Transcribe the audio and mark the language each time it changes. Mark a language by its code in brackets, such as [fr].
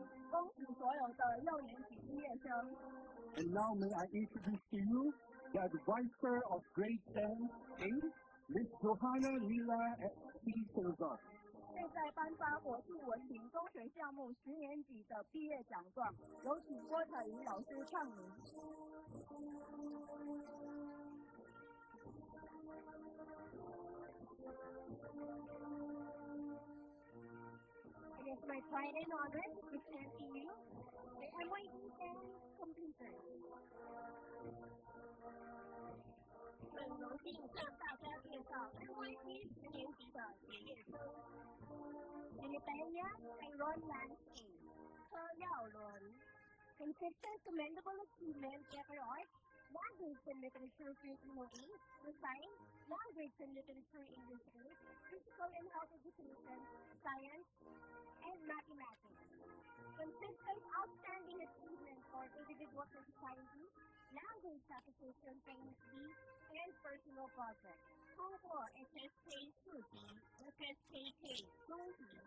[zh] 恭喜所有的6年级毕业生。 [en] And now may I introduce to you the advisor of Grade 10A, Miss Johanna Nila C. Salazar. [zh] 现在颁发国际文凭中学项目10年级的毕业奖状，有请郭彩云老师唱名。 [en] It is my pride and honor to present to you the MYD 10 completers. [zh] 很荣幸向大家介绍 MYD 10年级的结业生。 [en] Pilipaya Tyrone Lance A. [zh] 柯耀伦， [en] Consistent commendable achievement theater arts, language and literature Filipino A, design, language and literature English A, physical and health education, science, and mathematics. Consistent outstanding achievement for individuals and societies, language acquisition Chinese B, and personal projects. [zh] 通过 HSK 4级、HSKK 中级。